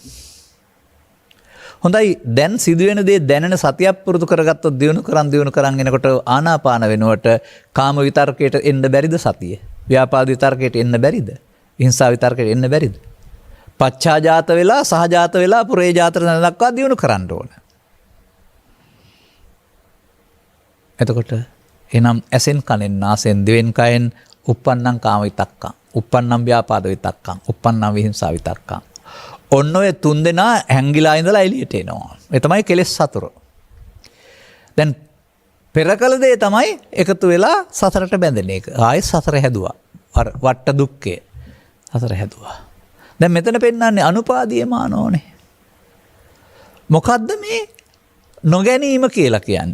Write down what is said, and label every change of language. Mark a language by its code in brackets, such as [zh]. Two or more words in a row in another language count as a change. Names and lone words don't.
[si] හොඳයි දැන් සිදුවෙන දේ දැනෙන සතියක් පුරුදු කරගත්තොත් දිනු කරන් එනකොට ආනාපාන වෙනුවට කාම විතර්කයට එන්න බැරිද සතිය? ව්‍යාපාද විතර්කයට එන්න බැරිද? හිංසා විතර්කයට එන්න බැරිද? පච්චාජාත වෙලා සහජාත වෙලා පුරේජාත දක්වා දිනු කරන්න ඕන. එතකොට එනම් ඇසෙන් කනෙන් නාසෙන් දිවෙන් කයෙන් [pi] uppannam කාම විතක්කං uppannam ව්‍යාපාද විතක්කං uppannam විහිංසා විතක්කං [si] ඔන්න ඔය තුන් දෙනා හැංගිලා ඉඳලා එළියට එනවා. ඒ තමයි කෙලෙස් සතර. දැන් පෙර කල දේ තමයි එකතු වෙලා සතරට බැඳෙන එක. ආයෙත් සතර හැදුවා. අර වට්ට දුක්ඛය සතර හැදුවා. දැන් මෙතන පෙන්නන්නේ අනුපාදීයමානෝනේ. මොකද්ද මේ නොගැනීම කියලා කියන්නේ?